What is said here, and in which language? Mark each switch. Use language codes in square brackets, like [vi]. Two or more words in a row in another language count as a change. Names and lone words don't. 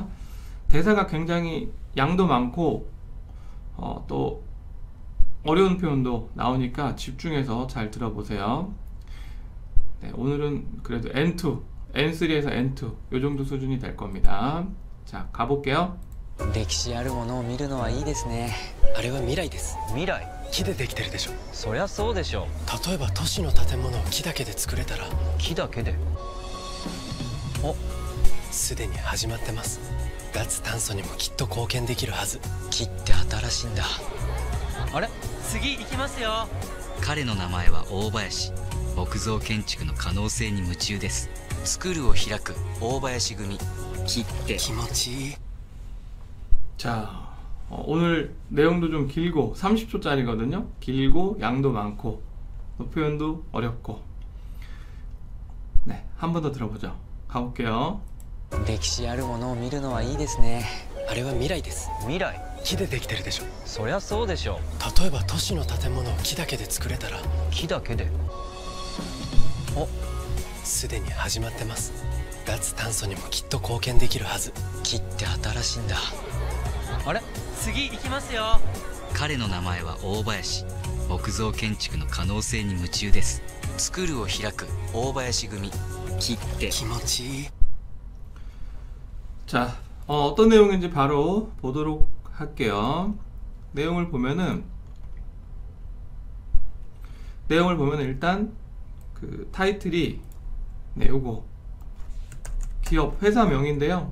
[ko] 대사가 굉장히 양도 많고 또 어려운 표현도 나오니까 집중해서 잘 들어보세요. 네, 오늘은 그래도 N2, N3에서 N2 요 정도 수준이 될 겁니다. 자, 가볼게요. [ja] 歴史あるものを見るのはいいですね。あれは未来です。未来？木でできてるでしょ。そりゃそうでしょ。例えば都市の建物を木だけで作れたら。木だけで？お、すでに始まってます。脱炭素にもきっと貢献できるはず。木って新しいんだ。あれ？次行きますよ。彼の名前は大林。木造建築の可能性に夢中です。スクールを開く大林組。木って気持ちいい。 [ko] 자, 오늘 내용도 좀 길고 30초짜리거든요. 길고 양도 많고 표현도 어렵고. 네, 한 번 더 들어보죠. 가볼게요. 歴史あるものを見るのはいいですね。あれは未来です。未来？木でできてるでしょ。そりゃそうでしょ。例えば都市の建物を木だけで作れたら。木だけで？お、すでに始まってます。脱炭素にもきっと貢献できるはず。木って新しいんだ。あれ？次行きますよ。彼の名前は大林。木造建築の可能性に夢中です。スクールを開く大林組。木って気持ちいい。 자, 어떤 내용인지 바로 보도록 할게요. 내용을 보면은 일단 타이틀이 요거 기업 회사명인데요.